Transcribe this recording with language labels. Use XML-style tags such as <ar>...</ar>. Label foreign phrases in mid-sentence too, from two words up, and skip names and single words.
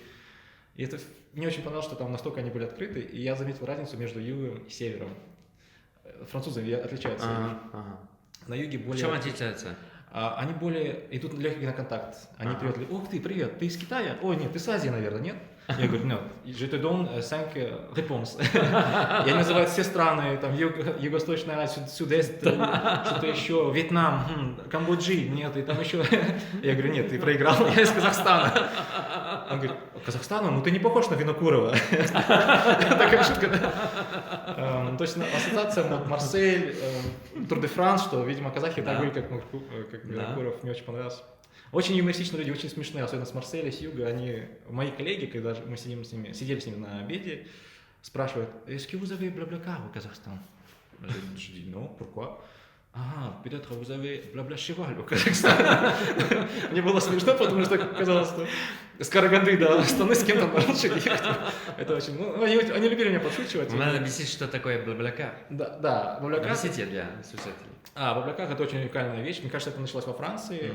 <ru>И это мне очень понравилось, что там настолько они были открыты, и я заметил разницу между югом и севером. Французы отличаются. На юге более... В чем отличаются? Они более идут легкий на контакт. Они приветливы. Ух ты, привет, ты из Китая? Ой, нет, ты с Азии, наверное, нет? Я говорю, нет,</ru> <fr>je te donne 5 réponses.</fr> <ru>Я называю все страны, там, Юго-Восточная Азия, Сюд-Эст, что-то еще, Вьетнам, Камбоджи, нет, и там еще. Я говорю, нет, ты проиграл, я из Казахстана. Он говорит, Казахстана? Ну ты не похож на Винокурова. Такая шутка. То есть ассоциация Марсель, Тур де Франс, что, видимо, казахи так были, как Винокуров, мне очень понравилось. Очень юмористичные люди, очень смешные, особенно с Марселя, с юга. Мои коллеги, когда мы сидели с ними на обеде, спрашивают,</ru> <fr>est-ce que vous avez Blablacar au Kazakhstan? Je dis non, pourquoi? Peut-être vous avez Blabla Cheval au Казахстане.</fr> <ru>Мне было смешно, потому что казалось, что с Караганды до Астаны с кем-то на лошади ехать. Это очень... Они любили меня подшучивать. Надо объяснить, что такое Блаблакар. Да, Блаблакар. Объясните для слушателей. Блаблакар — это очень уникальная вещь. Мне кажется, это началось во Франции.</ru>